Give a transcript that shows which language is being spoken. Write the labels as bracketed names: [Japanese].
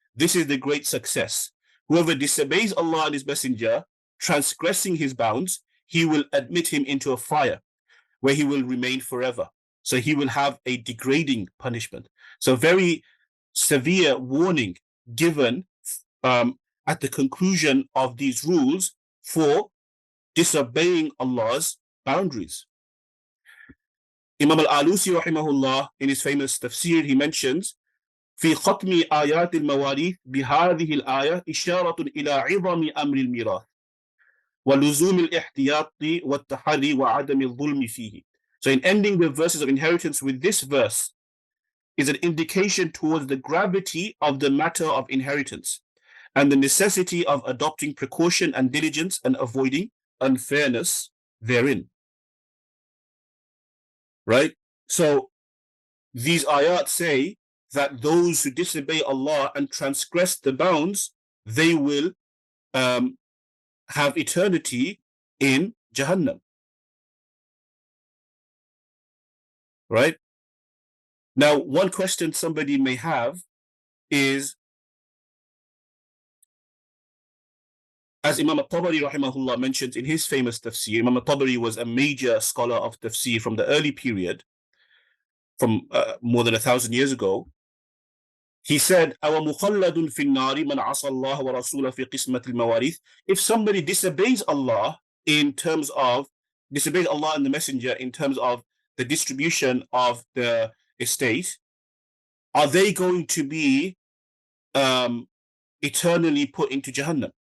[English] This is the great success. Whoever disobeys Allah and His Messenger, transgressing His bounds, He will admit him into a fire, where he will remain forever. So he will have a degrading punishment. So very severe warning given at the conclusion of these rules for disobeying Allah's boundaries. Imam al-Alusi rahimahullah, in his famous tafsir, he mentions, [Arabic] في ختم آيات المواريث بهذه الآية إشارة إلى عظم أمر الميراث ولزوم الاحتياط والتحري وعدم الظلم فيه. [English] So in ending the verses of inheritance with this verse is an indication towards the gravity of the matter of inheritance and the necessity of adopting precaution and diligence and avoiding unfairness therein. Right? So these ayat say that those who disobey Allah and transgress the bounds, they will have eternity in Jahannam. Right? Now, one question somebody may have is, as Imam al-Tabari rahimahullah mentions in his famous tafsir, Imam al-Tabari was a major scholar of tafsir from the early period, from more than 1,000 years ago. He said, [Arabic] أَوَ مُخَلَّدٌ فِي النَّارِ مَنْ عَصَى اللَّهَ وَرَسُولَهُ فِي قِسْمَةِ الْمَوَارِثِ. [English] If somebody disobeys Allah in terms of, disobeys Allah and the Messenger in terms of the distribution of the estate, are they going to be eternally put into Jahannam?